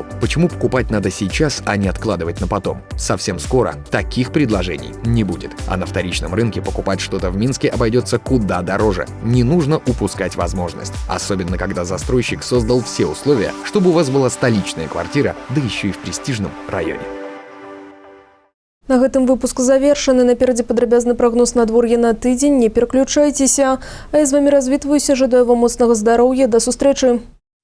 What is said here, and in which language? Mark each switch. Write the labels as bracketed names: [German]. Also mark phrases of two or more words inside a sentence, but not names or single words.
[Russian] Почему покупать надо сейчас, а не откладывать на потом? Совсем скоро таких предложений не будет. А на вторичном рынке покупать что-то в Минске обойдется куда дороже. Не нужно упускать возможность. Особенно, когда застройщик создал все условия, чтобы у вас была столичная квартира, да еще и в престижном районе. [Belarusian] На гэтым выпуск завершаны. Наперадзе падрабязны прагноз надвор'я на тыдзень. Не пераключайтеся. А я з вами развітваюся. Жадаю вам моцнага здароўя. До сустрэчы.